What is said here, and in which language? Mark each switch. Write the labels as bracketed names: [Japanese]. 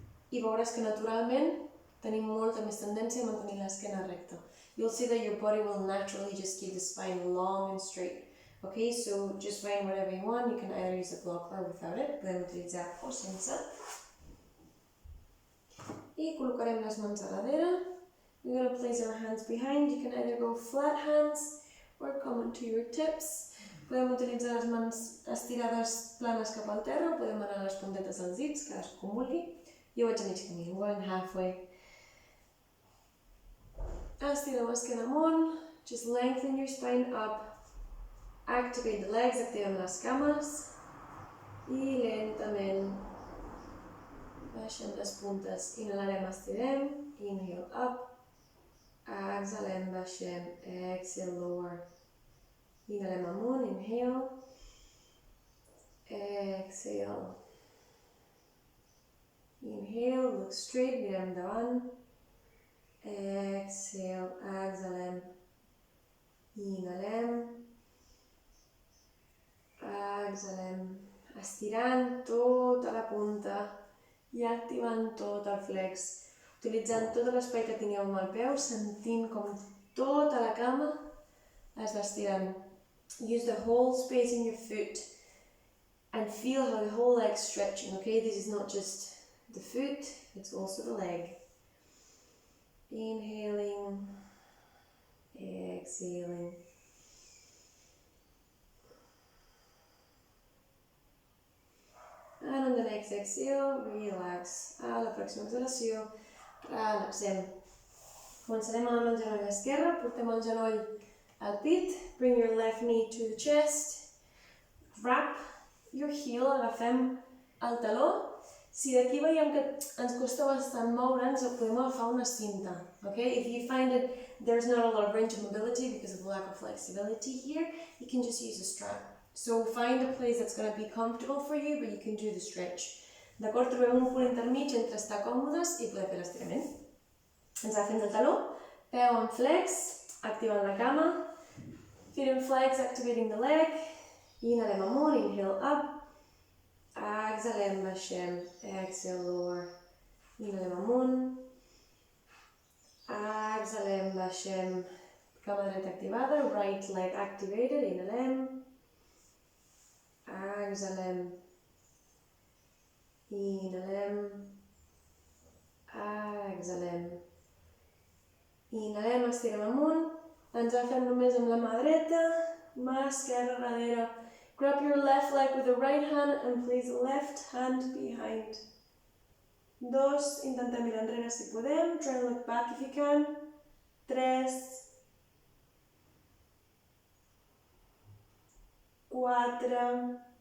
[Catalan] I veuràs que naturalment tenim molta més tendència a mantenir l'esquena recta. [English] You'll see that your body will naturally just keep the spine long and straight. Okay, so just find whatever you want. You can either use a block or without it. [Catalan] Podem utilitzar o sense. I col·locarem les mans a darrere. [English] We're going to place our hands behind. You can either go flat hands or come onto your tips. [Catalan] Podem utilitzar les mans estirades planes cap al terra o podem anar a les puntetes dels dits, cadascú com vulgui. Jo vaig a mig camí, [English] I'm going halfway. [Catalan] Estirem l'esquena amunt, [English] just lengthen your spine up, activate the legs, [Catalan] activem les cames i lentament baixem les puntes, inhalarem, estirem, [English] inhale up, [Catalan] exhalem, baixem, [English] exhale lower, [Catalan] inhalem amunt, [English] inhale, exhale. Inhale, look straight, [Catalan] mirem endavant. [English] Exhale, [Catalan] exhalem. Inhalem. Exhalem. Estirant tota la punta i activant tot el flex. Utilitzant tot l'espai que tingueu amb el peu, sentint com tota la cama es va estirant. [English] Use the whole space in your foot and feel how the whole leg's stretching, okay? This is not just the foot, it's also the leg. Inhaling, exhaling. And on the next exhale, relax. [Catalan] A la pròxima exhalació, relaxem. Començarem amb el genoll esquerre, portem el genoll al pit, [English] bring your left knee to the chest, wrap your heel, [Catalan] agafem el taló. Si d'aquí veiem que ens costa bastant moure'ns, podem agafar una cinta. Okay? [English] If you find that there's not a lot of range of mobility because of the lack of flexibility here, you can just use a strap. So find a place that's going to be comfortable for you, but you can do the stretch. [Catalan] D'acord? Trobem un punt intermig entre estar còmodes i poder fer l'estirament. Ens agafem del taló, peu en flex, activant la cama, [English] feet in flex, activating the leg, [Catalan] inhalem amunt, [English] inhale up, [Catalan] exhalem, baixem, [English] exhale lower, [Catalan] Inhalem amunt. Exhalem, baixem. Cama dreta activada, [English] right leg activated, [Catalan] inhalem. Exhalem. Inhalem. Exhalem. Inhalem, estirem amunt. Ens agafem només amb la mà dreta, mà esquerra darrere. [English] Grab your left leg with the right hand and place the left hand behind. [Catalan] 2, intentem mirar enrere si podem. [English] Try to look back if you can. [Catalan] 3, 4 i 5.